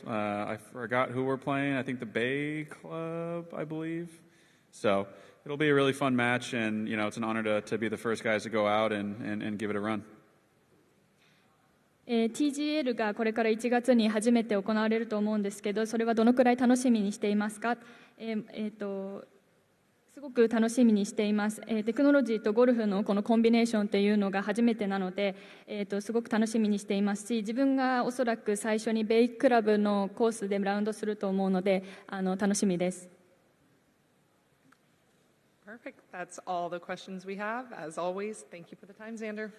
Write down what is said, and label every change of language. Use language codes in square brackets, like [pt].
[en] I forgot who we're playing. I think the Bay Club, I believe. So it'll be a really fun match, and it's an honor to be the first guys to go out and give it a run. [ja] TGL がこれから1月に初めて行われると思うんですけど、それはどのくらい楽しみにしていますか？すごく楽しみにしています。テクノロジーとゴルフのこのコンビネーションっていうのが初めてなので、すごく楽しみにしていますし、自分がおそらく最初にベイクラブのコースでラウンドすると思うので、楽しみです。 [en] Perfect. That's all the questions we have. As always, thank you for the time, Xander.